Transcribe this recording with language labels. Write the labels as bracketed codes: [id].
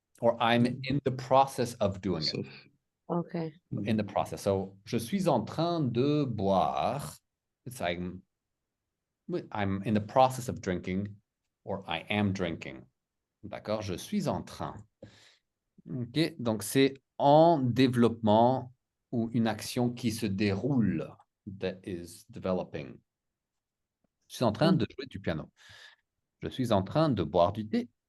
[en] Or I'm in the process of doing it. [fr] Sauf. [en] Okay. In the process. [fr] So, je suis en train de boire. [en] It's I'm in the process of drinking. Or I am drinking. [fr] D'accord? Je suis en train. [en] OK. [fr] Donc, c'est en développement ou une action qui se déroule. [en] That is developing. [fr] Je suis en train de jouer du piano. Je suis en train de boire du thé.